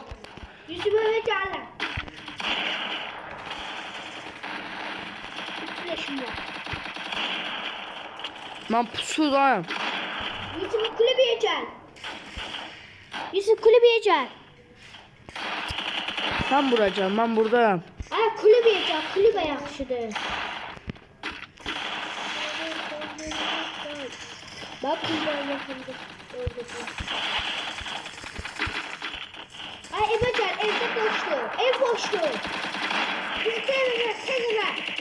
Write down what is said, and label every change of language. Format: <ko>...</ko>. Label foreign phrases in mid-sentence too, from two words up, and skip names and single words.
<az>Yusuf evə gəlin. Flaşım var. Mən pusudayım.</az> <tr>Yusuf kulübeye gel. Yusuf kulübeye gel.</tr> <az>Sən bura gəl, mən buradayım.</az> <tr>Ay kulübeye gel. Kulübe yaxşıdır. Bak kulübe yaxındır. Ay eve gel. Evde boştu. Ev boştu. Yusuf evine.</tr>